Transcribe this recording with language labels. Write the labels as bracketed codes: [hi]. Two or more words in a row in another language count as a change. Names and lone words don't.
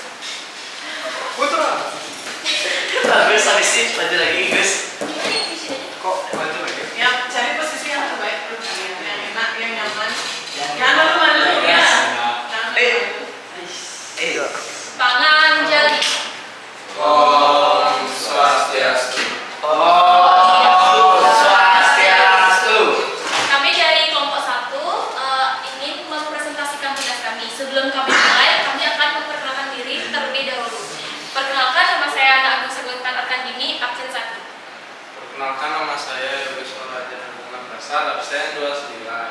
[id] Bagus habis sih, lanjut lagi guys. Kok lanjut lagi? Ya, cari posisi yang terbaik dulu kalian, yang enak, yang nyaman. Jangan malu-malu ya. Jangan malu-malu. Tangan jari. [sa] Om Swastiastu. Oh, swastiastu. [id] Kami dari kelompok 1 ingin mempresentasikan tugas kami. Sebelum kami mulai, kami akan memperkenalkan diri terlebih dahulu. Perkenalkan, nama saya Ana Agus Sagutan Arkandini, absen 1. Perkenalkan, nama saya Yogi Solaja Bunga Prasad, absen 29.